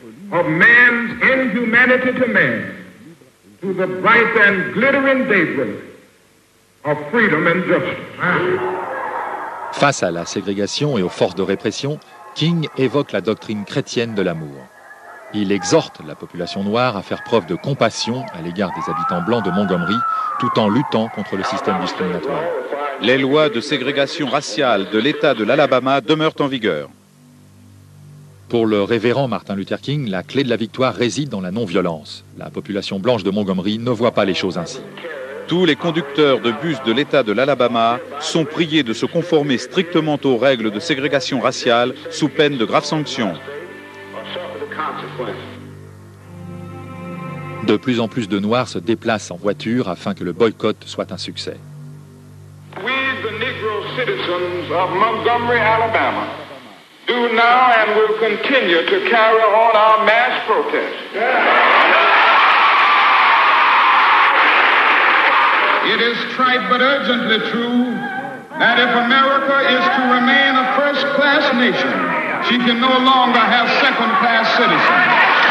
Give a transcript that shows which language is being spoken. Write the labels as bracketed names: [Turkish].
[English] Of man's inhumanity to man, to the bright and glittering daybreak of freedom and justice. [French] Face à la ségrégation et aux forces de répression, King évoque la doctrine chrétienne de l'amour. Il exhorte la population noire à faire preuve de compassion à l'égard des habitants blancs de Montgomery, tout en luttant contre le système discriminatoire. Les lois de ségrégation raciale de l'État de l'Alabama demeurent en vigueur. Pour le révérend Martin Luther King, la clé de la victoire réside dans la non-violence. La population blanche de Montgomery ne voit pas les choses ainsi. Tous les conducteurs de bus de l'État de l'Alabama sont priés de se conformer strictement aux règles de ségrégation raciale sous peine de graves sanctions. De plus en plus de Noirs se déplacent en voiture afin que le boycott soit un succès. [English] We, the Negro citizens of Montgomery, Alabama, do now and will continue to carry on our mass protest. It is trite but urgently true that if America is to remain a first-class nation, she can no longer have second-class citizens.